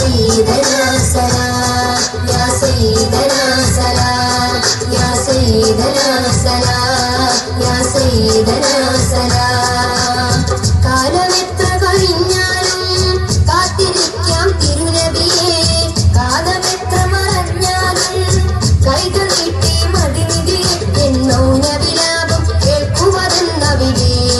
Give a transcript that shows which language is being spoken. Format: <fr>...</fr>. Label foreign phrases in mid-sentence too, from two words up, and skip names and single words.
<ar>سيدنا سلام يا سيدنا سلام يا سيدنا سلام يا سيدنا سلام</ar> <ml>കാലമെത്ര കഴിഞ്ഞാലും കാത്തിരിക്കാം തിരുനബിയെ കാലമെത്ര മറഞ്ഞാലും കൈകൾ നീട്ടി മതിനിധി എൻ മൗനവിലാപം കേൾക്കുവതെന്നവിടെ</ml>